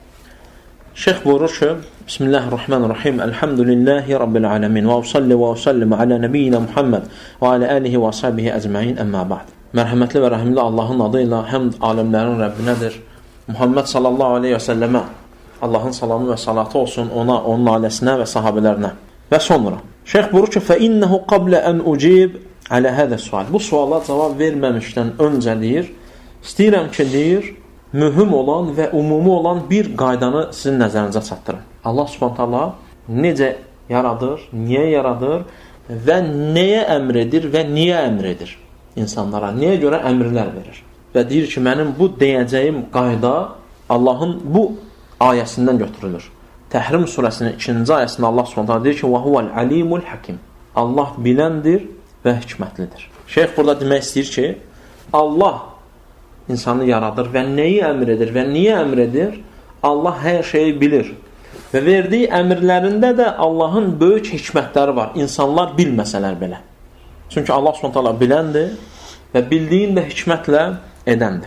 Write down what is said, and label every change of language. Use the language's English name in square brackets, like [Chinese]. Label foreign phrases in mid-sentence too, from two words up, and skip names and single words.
[Azerbaijani] Şeyx buyurur ki, [Arabic] بسم الله الرحمن الرحيم، الحمد لله رب العالمين، و أصلي و أسلم على نبينا محمد و على آله و أصحابه أجمعين، أما بعد. [Azerbaijani] Mərhəmətli və rəhimli Allahın adıyla həmd aləmlərin Rəbbinədir. Muhammed [Arabic] صلى الله عليه وسلم [Azerbaijani] Allahın salamı və salatı olsun ona, onun ailəsinə və sahabələrinə. Və sonra, Şeyx buyurur ki, [Arabic] فَإِنَّهُ قَبْلَ أَنْ أُجِيبْ عَلَى هَذَا السُّالِ [Azerbaijani] Bu suala cavab verməmişdən öncə deyir, istəyirəm ki, deyir, mühüm olan və umumi olan bir qaydanı sizin nəzərinizə çatdırın. Allah Subhanahu necə yaradır, niyə yaradır və nəyə əmr edir və niyə əmr edir insanlara, niyə görə əmrlər verir. Və deyir ki, mənim bu deyəcəyim qayda Allahın bu ayəsindən götürülür. Təhrim surəsinin 2-ci ayəsində Allah Subhanahu deyir ki, [Arabic] وَهُوَ الْعَلِيمُ الْحَكِيمُ [Azerbaijani] Allah biləndir və hikmətlidir. Şeyx burada demək istəyir ki, Allah insanı yaradır və nəyi əmr edir və niyə əmr edir? Allah hər şeyi bilir. Və verdiyi əmrlərində də Allahın böyük hikmətləri var. İnsanlar bilməsələr belə. Çünki Allah Subhanahu biləndir və bildiyin də hikmətlə edəndir.